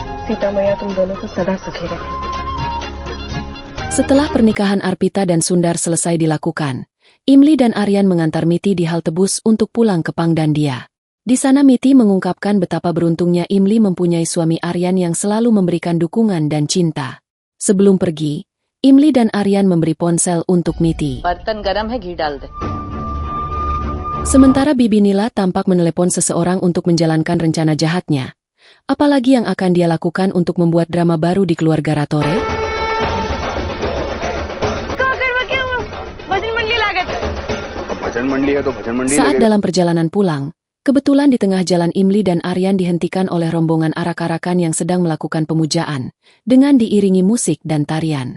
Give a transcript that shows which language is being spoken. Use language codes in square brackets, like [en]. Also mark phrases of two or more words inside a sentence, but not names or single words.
[hi] सीता मैया तुम दोनों को सदा सुखी रखे। [id] Setelah pernikahan Arpita dan Sundar selesai dilakukan, Imli dan Aryan mengantar Miti di halte bus untuk pulang ke Pangdandia. Di sana Miti mengungkapkan betapa beruntungnya Imli mempunyai suami Aryan yang selalu memberikan dukungan dan cinta. Sebelum pergi, Imli dan Aryan memberi ponsel untuk Miti. [hi] बर्तन गरम है, घी डाल दे. [id] Sementara Bibi Nila tampak menelepon seseorang untuk menjalankan rencana jahatnya. Apalagi yang akan dia lakukan untuk membuat drama baru di keluarga Ratore? Saat dalam perjalanan pulang, kebetulan di tengah jalan Imli dan Aryan dihentikan oleh rombongan arak-arakan yang sedang melakukan pemujaan, dengan diiringi musik dan tarian.